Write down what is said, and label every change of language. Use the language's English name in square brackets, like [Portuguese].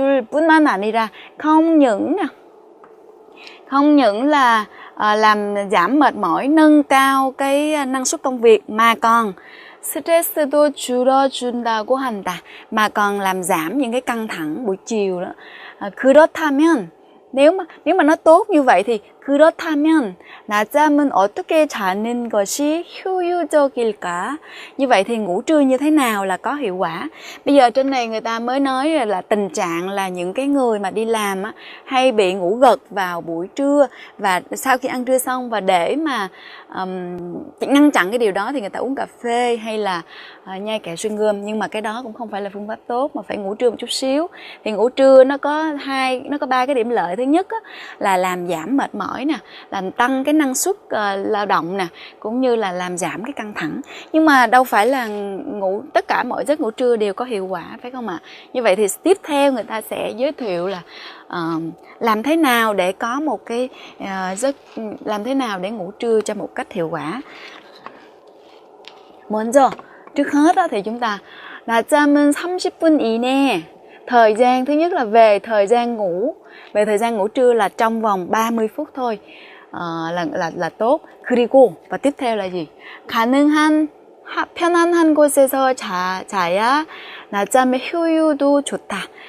[Korean] 뿐만 아니라 [Vietnamese] không những là làm giảm mệt mỏi, nâng cao cái năng suất công việc, mà còn [Korean] 스트레스도 줄여준다고 한다, [Vietnamese] mà còn làm giảm những cái căng thẳng buổi chiều đó. [Korean] 그렇다면, [Vietnamese] nếu mà nó tốt như vậy thì [Korean] 그렇다면 낮잠은 어떻게 자는 것이 효율적일까? [Vietnamese] Như vậy thì ngủ trưa như thế nào là có hiệu quả? Bây giờ trên này người ta mới nói là tình trạng là những cái người mà đi làm á, hay bị ngủ gật vào buổi trưa và sau khi ăn trưa xong, và để mà ngăn chặn cái điều đó thì người ta uống cà phê hay là nhai kẹo xuyên gôm. Nhưng mà cái đó cũng không phải là phương pháp tốt, mà phải ngủ trưa một chút xíu. Thì ngủ trưa nó có 3 cái điểm lợi. Thứ nhất á, là làm giảm mệt mỏi nè, làm tăng cái năng suất lao động nè, cũng như là làm giảm cái căng thẳng. Nhưng mà đâu phải là tất cả mọi giấc ngủ trưa đều có hiệu quả, phải không ạ? Như vậy thì tiếp theo người ta sẽ giới thiệu là làm thế nào để có một cái làm thế nào để ngủ trưa cho một cách hiệu quả. [Korean] 먼저, [Vietnamese] trước hết đó thì chúng ta [Korean] 낮잠은 30분 이내. [Vietnamese] Thời gian thứ nhất là về thời gian ngủ trưa là trong vòng 30 phút thôi, là tốt. [Korean] 그리고, [Vietnamese] và tiếp theo là gì? [Korean] 가능한 편한 한 곳에서 자야 낮잠의 효율도 좋다.